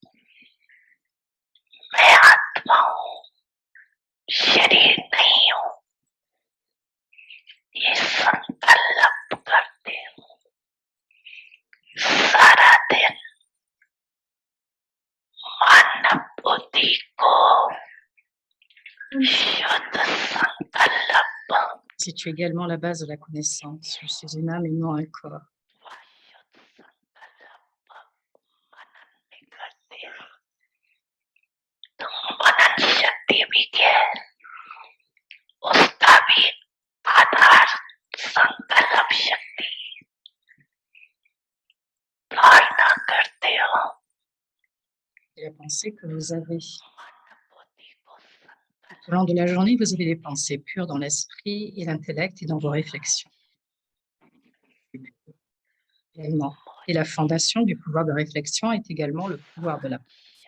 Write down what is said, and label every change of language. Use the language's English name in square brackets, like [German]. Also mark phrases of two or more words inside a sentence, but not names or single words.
[Hindi] मैं आत्मा हूँ, शरीर नहीं हूँ, ये संकल्प करते हूँ सारा दिन। मानव बुद्धि को शुद्ध संकल्प, [French] situe également la base de la connaissance. Je suis une âme et non un corps. [Hindi] तो मनन शक्ति भी है, उसका भी आधार संकल्प शक्ति। धारणा करते हो [French] Et la pensée que vous avez. Tout au long de la journée, vous avez des pensées pures dans l'esprit et l'intellect et dans vos réflexions. Et la fondation du pouvoir de réflexion est également le pouvoir de la pensée.